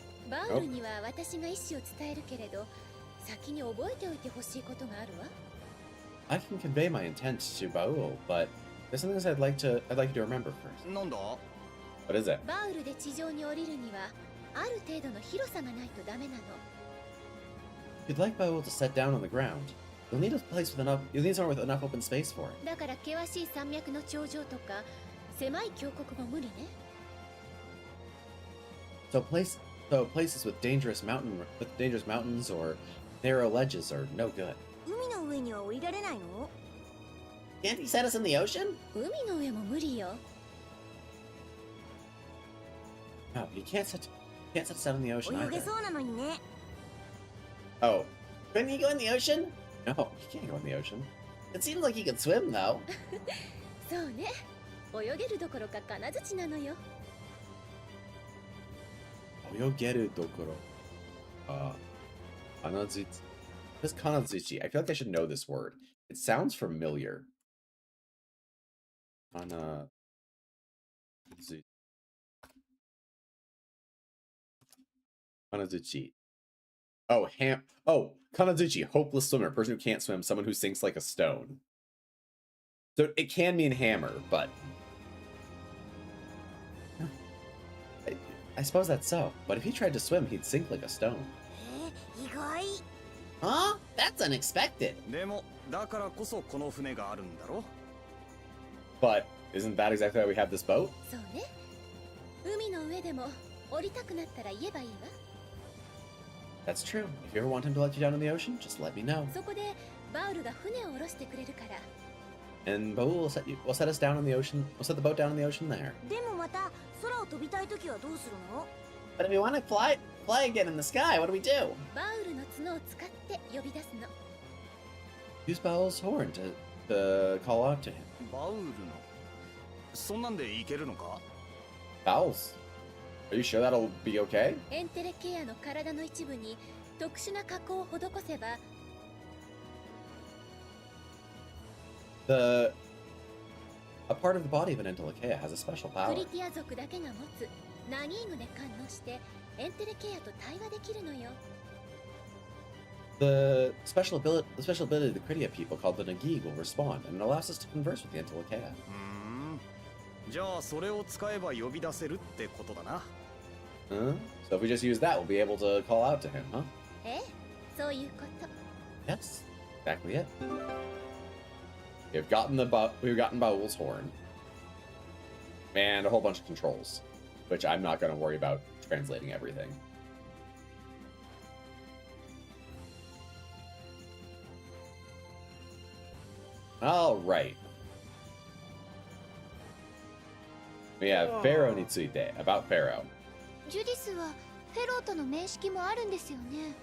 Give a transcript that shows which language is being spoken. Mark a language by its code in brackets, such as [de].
[ja] バウルには私が意思を伝えるけれど、先に覚えておいてほしいことがあるわ。 [en] I can convey my intent to Baul, but there's something I'd like you to remember first. [ja] なんだ [en] What is it? [ja] バウルで地上に降りるにはある程度の広さがないとダメなの。 [en] If you'd like Baul to set down on the ground, you'll need somewhere with enough open space for it. [ja] だから険しい山脈の頂上とか狭い峡谷も無理ね。 [en] So places with dangerous mountains or narrow ledges are no good. [ja] 海の上には降りられないの？ [en] Can't he set us in the ocean? [ja] 海の上も無理よ。 [en] No, he can't set us down in the ocean [ja] 泳げ [en] either. [ja] そうなのにね。 [en] Oh, couldn't he go in the ocean? No, he can't go in the ocean. It seems like he could swim though. [ja] そうね。泳げるどころか金槌なのよ。 Oyogeru dokoro. [en] Kanazuchi. What is kanazuchi? I feel like I should know this word. It sounds familiar. Kanazuchi. Oh, Kanazuchi, hopeless swimmer, person who can't swim, someone who sinks like a stone. So it can mean hammer, but I suppose that's so. But if he tried to swim, he'd sink like a stone. [ja] 意外。 [en] Huh? That's unexpected. [ja] でもだからこそこの船があるんだろ [en] But isn't that exactly why we have this boat? [ja] そうね。海の上でも降りたくなったら言えばいいわ。 [en] That's true. If you ever want him to let you down in the ocean, just let me know. [ja] そこでバウルが船を下ろしてくれるから。 [en] And Baul will set us down in the ocean. We'll set the boat down in the ocean there. [ja] でもまた空を飛びたいときはどうするの？ [en] But if we want to fly again in the sky, what do we do? [ja] バウルの角を使って呼び出すの。 [en] Use Baul's horn to call out to him. [ja] バウルのそんなんでいけるのか [en] Baul's. Are you sure that'll be okay? [ja] エンテレケアの体の一部に特殊な加工を施せば [en] A part of the body of an Entelekea has a special ク power. [ja] リティア族だけが持つナギーグで感応してエンテレケアと対話できるのよ。 [en] The special ability of the Critia people called the Nagig will respond, and it allows us to converse with the Entelekea. [ja] じゃあそれを使えば呼び出せるってことだな [en] Huh? So if we just use that, we'll be able to call out to him, huh? [ja] ええ、そういうこと。 [en] Yes, exactly it. We've gotten Baul's horn, and a whole bunch of controls, which I'm not going to worry about translating everything. All right. We have Pharaoh Nitsuite, about Pharaoh. [ja] ジュディスはフェローとの面識もあるんですよね。